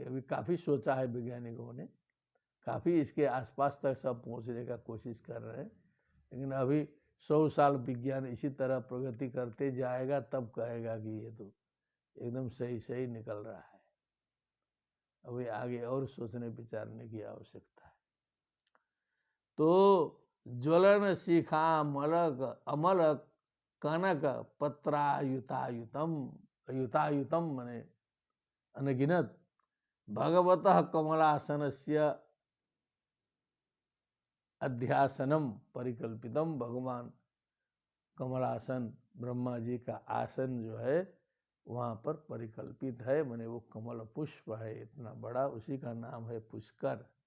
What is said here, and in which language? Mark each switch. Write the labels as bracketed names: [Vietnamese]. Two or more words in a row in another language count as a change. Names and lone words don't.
[Hindi] अभी काफ़ी सोचा है वैज्ञानिकों ने, काफ़ी इसके आसपास तक सब पहुँचने का कोशिश कर रहे हैं, लेकिन अभी 100 साल विज्ञान इसी तरह प्रगति करते जाएगा, तब कहेगा कि ये तो एकदम सही सही निकल रहा है। अभी आगे और सोचने विचारने की आवश्यकता है। [Sanskrit] तो ज्वलन शिखा मलक अमल कनक पत्रायुतायुतम, युतायुतम मने अनगिनत भगवतः कमलासनस्य अध्यासनम परिकल्पितम। [Hindi] भगवान कमलासन ब्रह्मा जी का आसन जो है वहाँ पर परिकल्पित है, माने वो कमल पुष्प है इतना बड़ा, उसी का नाम है पुष्कर।